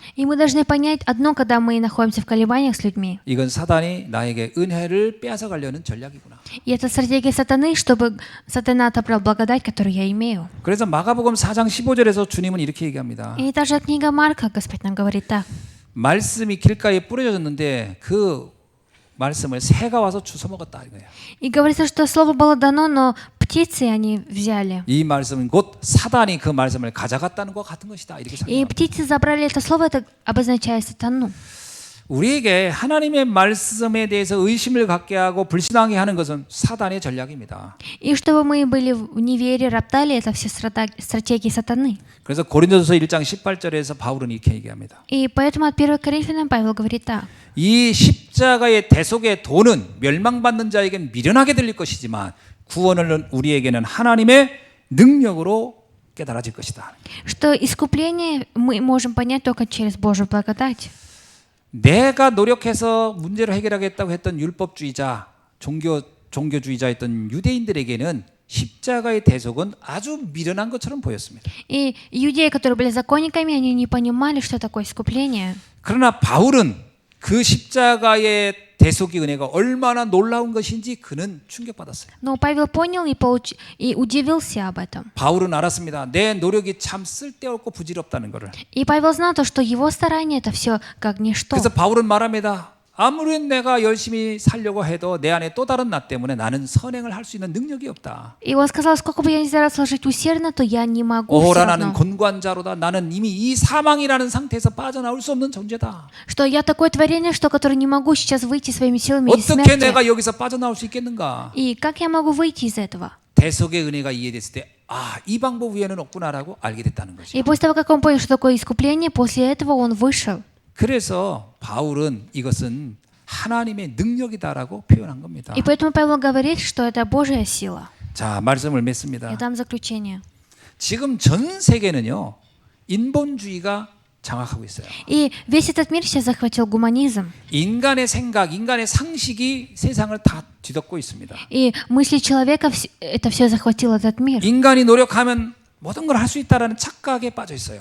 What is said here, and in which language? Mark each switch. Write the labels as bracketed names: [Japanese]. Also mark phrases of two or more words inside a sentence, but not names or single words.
[Russian] И мы должны понять одно, когда мы находимся в колебаниях с людьми. [Korean] 이건 사단이 나에게 은혜를 빼앗아 가려는 전략이구나. [Russian] И это стратегия сатаны, чтобы сатана отобрал благодать, которую я имею. [Korean] 그래서 마가복음 4장 15절에서 주님은 이렇게 얘기합니다. [Russian] И та же книга Марка, Господь нам говорит так. [Korean] 말씀이 길가에 뿌려졌는데 그 말씀을 새가 와서 주워 먹었다 이거예요. [Russian] И говорится, что слово было дано, но птицы они взяли. [Korean] 이 말씀은 곧 사단이 그 말씀을 가져갔다는 것과 같은 것이다 이렇게 [Russian] И [Korean] 생각합니다. [Russian] птицы забрали это слово, это обозначает сатану. [Korean] 우리에게 하나님의 말씀에 대해서 의심을 갖게 하고 불신하게 하는 것은 사단의 전략입니다. [Russian] И чтобы мы были в неверии, роптали, это все стратегии сатаны. [Korean] 그래서 고린도서 1장 18절에서 바울은 이렇게 얘기합니다. [Russian] И поэтому от 1 Коринфянам Павел говорит так. [Korean] 이 십자가의 대속의 도는 멸망받는 자에겐 미련하게 들릴 것이지만 구원은 우리에게는 하나님의 능력으로 깨달아질 것이다. [Russian] Что искупление мы можем понять только через Божью благодать. [Korean] 내가 노력해서 문제를 해결하겠다고 했던 율법주의자, 종교주의자였던 유대인들에게는 십자가의 대속은 아주 미련한 것처럼 보였습니다. [Russian] И иудеи, которые были законниками, они не понимали, что такое искупление. [Korean] 그러나 바울은 그 십자가의 대속의 은혜가 얼마나 놀라운 것인지 그는 충격받았어요. [Russian] Но Павел понял и удивился об этом. [Korean] 바울은 알았습니다. 내 노력이 참 쓸데없고 부질없다는 것을. [Russian] И Павел знал то, что его старание это все как ничто. [Korean] 그래서 바울은 말합니다. 아무리 내가 열심히 살려고 해도 내 안에 또 다른 나 때문에 나는 선행을 할 수 있는 능력이 없다. [Russian] И он сказал, сколько бы я ни старался жить усердно, то я не могу все [Korean] 오호라 나는 [Russian] равно. [Korean] 곤고한자로다. 나는 이미 이 사망이라는 상태에서 빠져나올 수 없는 존재다. [Russian] Что я такое творение, что которое не могу сейчас выйти своими силами из [Korean] 어떻게 [Russian] смерти. [Korean] 내가 여기서 빠져나올 수 있겠는가? [Russian] И как я могу выйти из этого? [Korean] 대속의 은혜가 이해됐을 때 이 방법 외에는 없구나라고 알게 됐다는 거죠. [Russian] И после того, как он понял, что такое искупление, после этого он вышел. [Korean] 그래서 바울은 이것은 하나님의 능력이다라고 표현한 겁니다. [Russian] И поэтому Павел говорит, что это Божья сила. [Korean] 자, 말씀을 맺습니다. [Russian] Я дам заключение. [Korean] 지금 전 세계는요. 인본주의가 장악하고 있어요. [Russian] И весь этот мир сейчас захватил гуманизм. [Korean] 인간의 생각, 인간의 상식이 세상을 다 뒤덮고 있습니다. [Russian] И мысли человека, это все захватило этот мир. [Korean] 인간이 노력하면 모든 걸 할 수 있다라는 착각에 빠져 있어요.